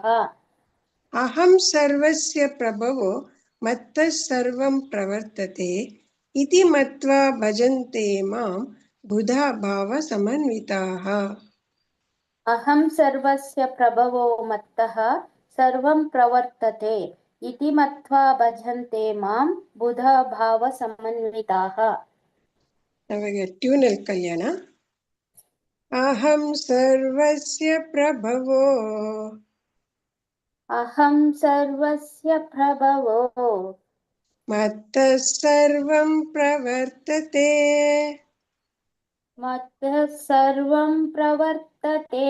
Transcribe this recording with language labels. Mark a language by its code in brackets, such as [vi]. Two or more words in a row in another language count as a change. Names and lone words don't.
[sa] अहं सर्वस्य प्रभवो मत्तः सर्वं प्रवर्तते इति मत्वा भजन्ते मां बुधा भावसमन्विताः अहं सर्वस्य प्रभवो मत्तः सर्वं प्रवर्तते इति मत्वा भजन्ते मां बुधा भावसमन्विताः [kn] ನಮಗೆ ಟ್ಯೂನಲ್ಲಿ ಕಲ್ಯಾಣ [sa] ಅಹಂ ಸರ್ವಸ್ಯ ಪ್ರಭವೋ अहं सर्वस्य प्रभवो मत्तः सर्वं प्रवर्तते मत्तः सर्वं प्रवर्तते